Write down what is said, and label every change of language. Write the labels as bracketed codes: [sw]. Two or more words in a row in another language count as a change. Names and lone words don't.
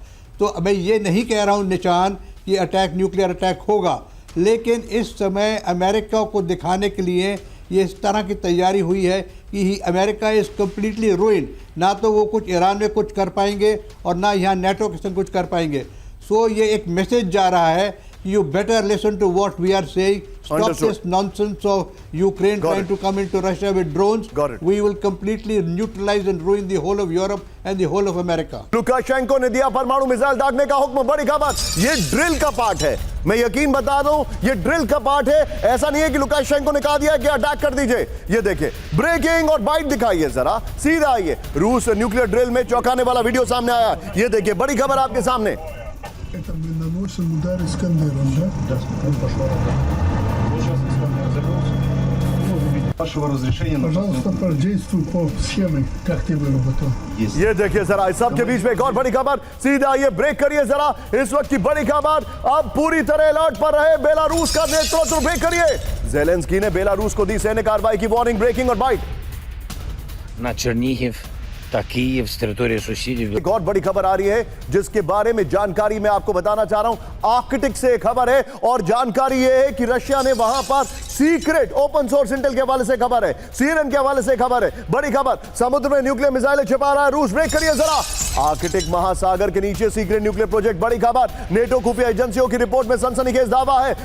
[hi] तो मैं ये नहीं कह रहा हूँ निशान कि [en] nuclear attack [hi] होगा, लेकिन इस समय अमेरिका को दिखाने के लिए ये इस तरह की तैयारी हुई है कि [en] America is completely ruin, [hi] ना तो वो कुछ ईरान में कुछ कर पाएंगे और ना यहाँ नेटो के संग कुछ कर पाएंगे। सो ये एक मैसेज जा रहा है, [en] you better listen to what we are saying. Stop Understood. this nonsense of Ukraine Got trying it. to come into Russia with drones. Got it. We will completely neutralize and ruin the whole of Europe and the whole of America. [hi] लुकाशेंको ने दिया परमाणु मिसाइल दागने का हुक्म। बड़ी खबर, ये ड्रिल का पार्ट है। मैं यकीन बता दूं, ये ड्रिल का पार्ट है। ऐसा नहीं है कि लुकाशेंको ने कहा दिया कि अटैक कर दीजिए। ये देखिए, ब्रेकिंग और बाइट दिखाइए जरा, सीधा आइए। रूस [en] nuclear drill [hi] में चौंकाने वाला वीडियो सामने आया। ये देखिए, बड़ी खबर आपके सामने। [ru] Это мы наносим удар Искандером, да? Да, он пошел. Вот сейчас Искандер взорвался. Можем видеть вашего разрешения на Пожалуйста, действуй по схеме, как ты выработал. [hi] ये देखिए जरा, इस सब के बीच में एक और बड़ी खबर। सीधा ये ब्रेक करिए जरा, इस वक्त की बड़ी खबर। अब पूरी तरह अलर्ट पर रहे बेलारूस का नेतृत्व। ब्रेक करिए। जेलेंस्की ने बेलारूस को दी सैन्य कार्रवाई की वार्निंग। ब्रेकिंग और बाइट। [uk] на Чернігів та Київ з території сусідів. [hi] एक और बड़ी खबर आ रही है जिसके बारे में जानकारी मैं आपको बताना चाह रहा हूं। आर्कटिक से एक खबर है और जानकारी यह है कि रशिया ने वहां पर [en] secret open source intel [hi] के हवाले से खबर है, सीएनएन के हवाले से खबर है। बड़ी खबर, समुद्र में [en] nuclear missiles [hi] छिपा रहा है रूस। ब्रेक करिए जरा। आर्कटिक महासागर के नीचे [en] secret nuclear project. [hi] बड़ी खबर, नेटो खुफिया एजेंसियों की रिपोर्ट में सनसनीखेज दावा है।